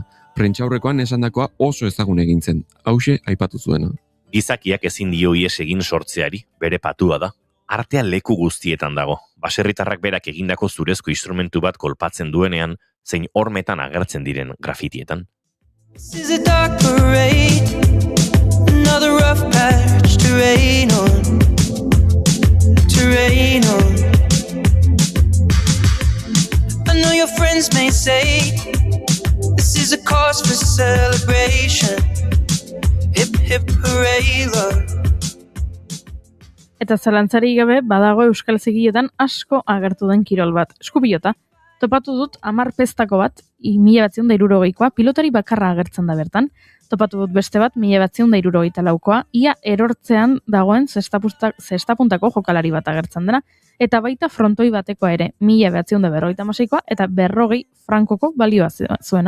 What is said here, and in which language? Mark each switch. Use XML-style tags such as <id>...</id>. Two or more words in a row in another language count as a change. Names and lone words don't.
<eu>Prentsaurrekoan esandakoa oso ezagun egin zen. Hauxe aipatu zuena. Gizakiak ezin dio ies egin sortzeari, bere patua da. Artea leku guztietan dago. Baserritarrak berak egindako zurezko instrumentu bat kolpatzen duenean, zein hormetan agertzen diren grafitietan.</eu> <en>This is a dark parade, another rough patch to rain on, I know your friends may say this is a cause for celebration, hip hip hooray love.</en> <eu>Eta zalantzari gabe badago euskal zigiletan asko agertu den kirol bat, eskupilota. Topatu dut 10 pestako bat, 1960koa, pilotari bakarra agertzen da bertan. Topatu dut beste bat, 1964koa, ia erortzean dagoen zestapuntako jokalari bat agertzen dena, eta baita frontoi batekoa ere, 1956koa, eta 40 frankoko balioa zuena.</eu>